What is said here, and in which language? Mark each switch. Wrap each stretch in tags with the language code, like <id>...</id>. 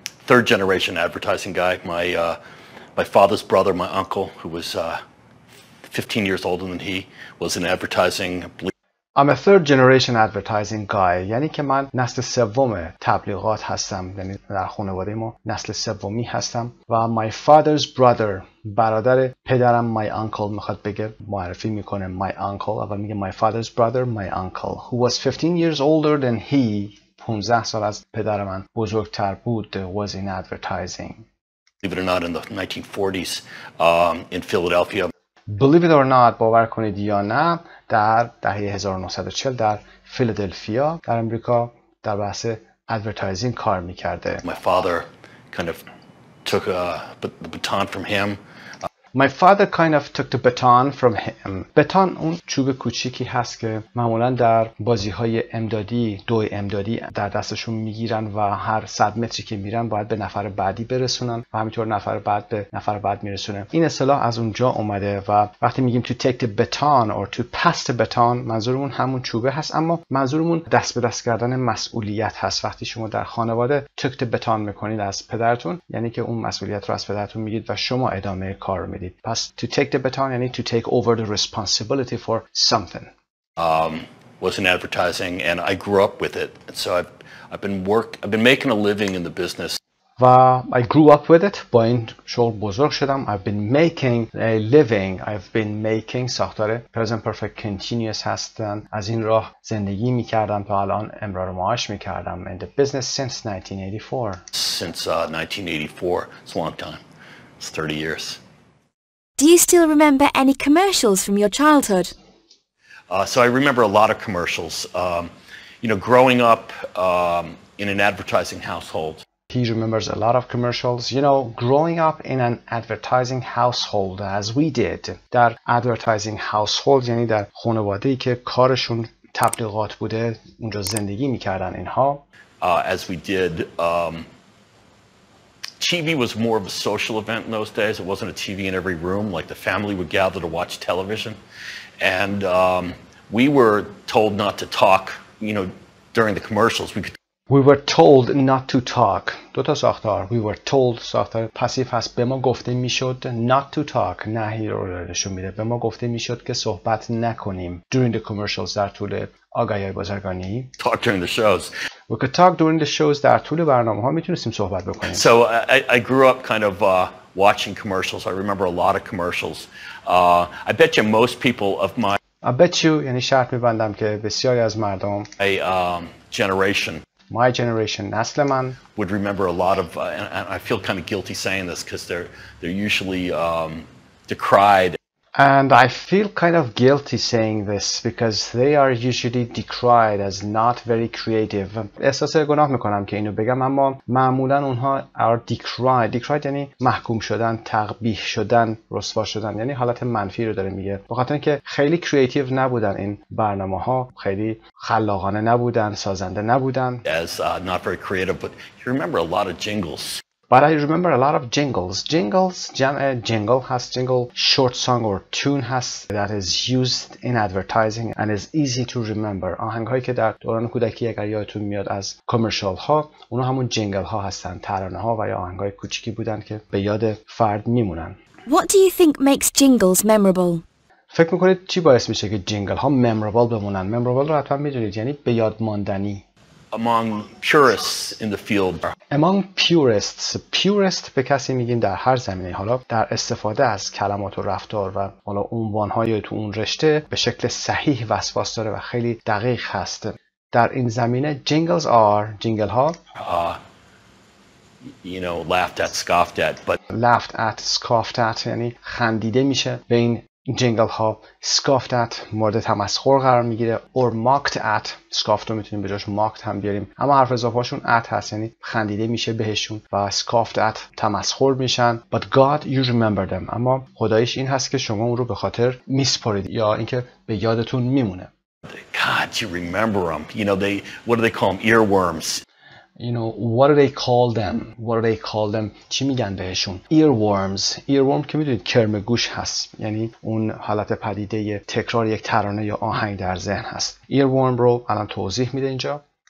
<en>Third generation advertising guy. My father's brother, my uncle, who was 15 years older than he, was in advertising. I'm a third generation advertising guy.</en> <fa>یعنی که من نسل سوم تبلیغات هستم. یعنی در خانواده ما نسل سومی هستم. و</fa> <en>my father's brother</en> <fa>برادر پدرم</fa> <en>my uncle</en> <fa>میخواد بگه معرفی میکنه my uncle. اول میگه</fa> <en>my father's brother my uncle who was 15 years older than he</en> <fa>15 سال از پدر من بزرگتر بود</fa> <en>was in advertising. Believe it or not, in the 1940s in Philadelphia. Believe it or not,</en> <fa>باور کنید یا نه، در دهه 1940 در فیلادلفیا در امریکا در بحث ادورتایزینگ کار میکرده.</fa> <en>My father kind of took the baton from him. My father kind of took the baton from him.</en> <fa>بتان اون چوب کوچیکی هست که معمولا در بازی‌های امدادی، دوی امدادی در دستشون میگیرن و هر 100 متری که میرن باید به نفر بعدی برسونن و همینطور نفر بعد به نفر بعد میرسونه. این اصطلاح از اونجا اومده و وقتی میگیم</fa> <en>to take the baton</en> <fa>or to pass the baton منظورمون همون چوبه هست، اما منظورمون دست به دست کردن مسئولیت هست. وقتی شما در خانواده</fa> <en>took the baton</en> <fa>میکنید از پدرتون، یعنی که اون مسئولیت رو از پدرتون میگید و شما ادامه کار رو میدید. پس</fa> <en>to take the baton</en> <fa>یعنی</fa> <en>to take over the responsibility for something. Was in advertising and I grew up with it. And so I've been making a living in the business.</en> <fa>و</fa> <en>I grew up with it.</en> <fa>با این شغل بزرگ شدم.</fa> <en>I've been making a living. I've been making</en> <fa>ساختار</fa> <en>present perfect continuous</en> <fa>هستن. از این راه زندگی میکردم تا الان امرار معاش میکردم.</fa> <en>In the business since 1984. Since 1984. It's a long time. It's 30 years. Do you still remember any commercials from your childhood? So I remember a lot of commercials. You know, growing up in an advertising household. He remembers a lot of commercials. You know, growing up in an advertising household as we did.</en> <fa>در advertising household یعنی در خانواده‌ای که کارشون تبلیغات بوده اونجا زندگی میکردن اینها.</fa> <en>As we did. TV was more of a social event in those days. It wasn't a TV in every room. Like the family would gather to watch television. And we were told not to talk, you know, during the commercials. We were told not to talk.</en> <fa>دو تا ساختار.</fa> <en>We were told</en> <fa>ساختار پسیو هست. به ما گفته میشد</fa> <en>not to talk.</en> <fa>نهی رو نشون میده. به ما گفته میشد که صحبت نکنیم.</fa> <en>During the commercials</en> <fa>در طول آگهی‌های بازرگانی.</fa> <en>Talk during the shows. We could talk during the shows.</en> <fa>در طول برنامه‌ها میتونستیم صحبت بکنیم.</fa> <en>So I grew up kind of watching commercials. I remember a lot of commercials. I bet you most people of my I bet you</en> <fa>یعنی شرط می‌بندم که بسیاری از مردم</fa> <en>generation My generation</en> <fa>نسل من</fa> <en>would remember a lot of and I feel kind of guilty saying this because they're usually decried. And I feel kind of guilty saying this because they are usually decried as not very creative.</en> <fa>احساس گناه میکنم که اینو بگم اما معمولا اونها</fa> <en>are decried</en> <fa>یعنی محکوم شدن، تقبیح شدن، رسوا شدن، یعنی حالت منفی رو داره میگه. بخاطر اینکه خیلی creative نبودن این برنامه‌ها، خیلی خلاقانه نبودن، سازنده نبودن.</fa> <en>As not very creative, but you remember a lot of jingles. But I remember a lot of jingles. Jingles,</en> <fa>جمع</fa> <en>jingle</en> <fa>هست.</fa> <en>Jingle short song or tune</en> <fa>هست</fa> <en>that is used in advertising and is easy to remember.</en> <fa>آهنگ هایی که در دوران کودکی اگر یادتون میاد از کامرشال ها، اونا همون جینگل ها هستن، ترانه ها و یا آهنگ های کوچیکی بودن که به یاد فرد میمونن.</fa> <en>What do you think makes jingles memorable?</en> <fa>فکر میکنید چی باعث میشه که جینگل ها memorable بمونن؟ memorable رو حتما میدونید، یعنی به یاد ماندنی.</fa> <en>Among purists in the field. Among purists.</en> <fa>Purist به کسی میگیم در هر زمینه. حالا در استفاده از کلمات و رفتار و حالا عنوان‌های تو اون رشته به شکل صحیح وسواس داره و خیلی دقیق هست. در این زمینه</fa> <en>jingles are</en> <fa>جینگل ها</fa> <en>you know, laughed at, scoffed at, but laughed at, scoffed at</en> <fa>یعنی خندیده میشه به این جنگل ها</fa> <en>scoffed at</en> <fa>مورد تمسخر قرار میگیره</fa> <en>or mocked at</en> <fa>scoffed رو میتونیم به جاش mocked هم بیاریم اما حرف اضافه‌شون at هست یعنی خندیده میشه بهشون و scoffed at تمسخر میشن</fa> <en>but God you remember them</en> <fa>اما خداییش این هست که شما اون رو به خاطر میسپارید یا اینکه به یادتون میمونه.</fa> <en>God you remember them. You know what do they call them? Earworms. You know, what do they call them? What do they call them?</en> <fa>چی میگن بهشون؟ Earworms. Earworm که میدونید کرم گوش هست. یعنی اون حالت پدیده تکرار یک ترانه یا آهنگ در ذهن هست. Earworm رو الان توضیح میده اینجا.</fa>